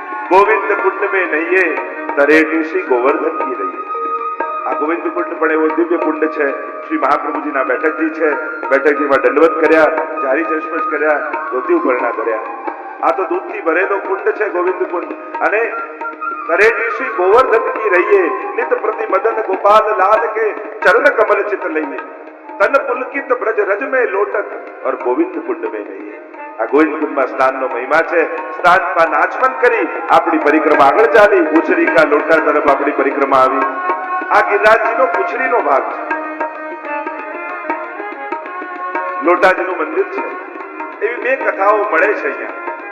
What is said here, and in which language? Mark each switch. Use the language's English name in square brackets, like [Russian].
[Hindi] ગોવિંદ કુંડ में નહીએ તરેટી શ્રી ગોવર્ધન કી રહીએ. [Gujarati] આ ગોવિંદ કુંડ પણ એવો દિવ્ય કુંડ છે. શ્રી મહાપ્રભુજીના બેઠકજી છે. બેઠકજીમાં દંડવત કર્યા, જારી ચશ્મશ કર્યા, ધોતી ઉપરણા કર્યા. આ તો દૂધથી ભરેલો કુંડ છે ગોવિંદ કુંડ. [Hindi] અને तरेटी श्री गोवर्धन की रहिए, नित प्रति मदन गोपाल लाल के चरण कमल चित लइए, तन पुलकित ब्रज रज में लोटत और गोविंद कुंड में रहिए. [Gujarati] આ ગોવિંદ કુંડમાં સ્નાનનો મહિમા છે. સ્નાનમાં નાચમન કરી આપણી પરિક્રમા આગળ ચાલી. પૂછરીકા લોટા તરફ આપણી પરિક્રમા આવી. આ ગિરિરાજજીનો પૂછરીનો ભાગ છે. લોટાજીનું મંદિર છે. એવી બે કથાઓ મળે છે અહીંયા.